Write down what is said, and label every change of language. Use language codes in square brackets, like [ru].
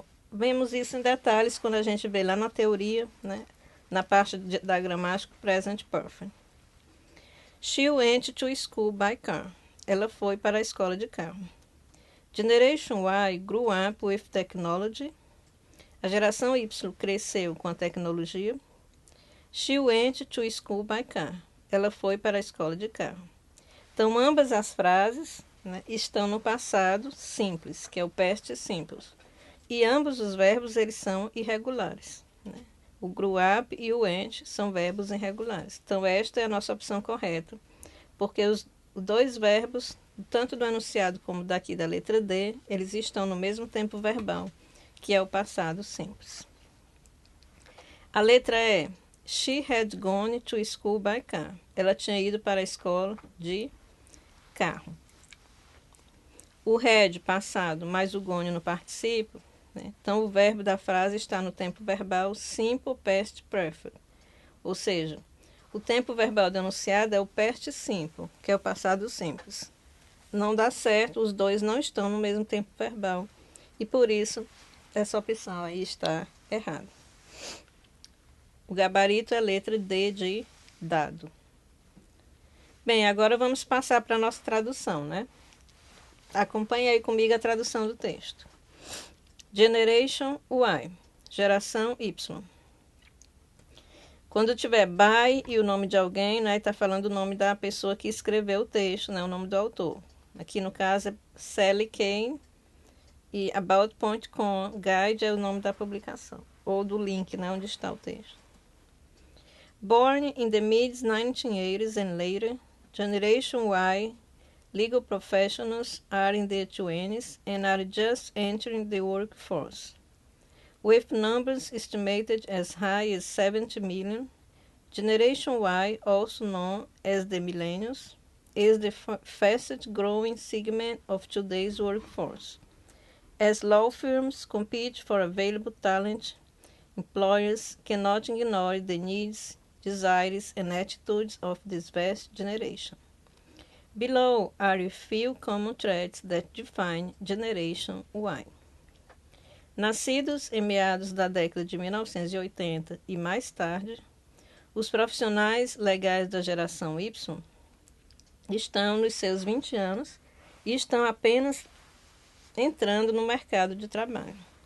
[pt] Vemos isso em detalhes quando a gente vê lá na teoria, né, na parte da gramática present perfect. [en] She went to school by car. [pt] Ela foi para a escola de carro. [en] Generation Y grew up with technology. [pt] A geração Y cresceu com a tecnologia. [en] She went to school by car. [pt] Ela foi para a escola de carro. Então, ambas as frases, né, estão no passado simples, que é o past simple. E ambos os verbos eles são irregulares, né? O grew up e o went são verbos irregulares. Então, esta é a nossa opção correta, porque os dois verbos, tanto do enunciado como daqui da letra D, eles estão no mesmo tempo verbal, que é o passado simples. A letra E. She had gone to school by car. Ela tinha ido para a escola de carro. O had, passado, mais o gone no particípio, né? Então, o verbo da frase está no tempo verbal simple past perfect. Ou seja, o tempo verbal do enunciado é o past simple, que é o passado simples. Não dá certo, os dois não estão no mesmo tempo verbal. E por isso, essa opção aí está errada. O gabarito é a letra D de dado. Bem, agora vamos passar para a nossa tradução, né? Acompanhe aí comigo a tradução do texto. Generation Y, geração Y. Quando tiver by e o nome de alguém, né, está falando o nome da pessoa que escreveu o texto, né, o nome do autor. Aqui no caso é Sally Kane e About.com Guide é o nome da publicação, ou do link, né, onde está o texto. [en] Born in the mid-1980s and later, Generation Y legal professionals are in their 20s and are just entering the workforce. With numbers estimated as high as 70 million, Generation Y, also known as the Millennials, is the fastest growing segment of today's workforce. As law firms compete for available talent, employers cannot ignore the needs, desires, and attitudes of this vast generation. Below are a few common traits that define Generation Y. [pt] Nascidos em meados da década de 1980 e mais tarde, os profissionais legais da geração Y estão nos seus 20 anos e estão apenas entrando no mercado de trabalho.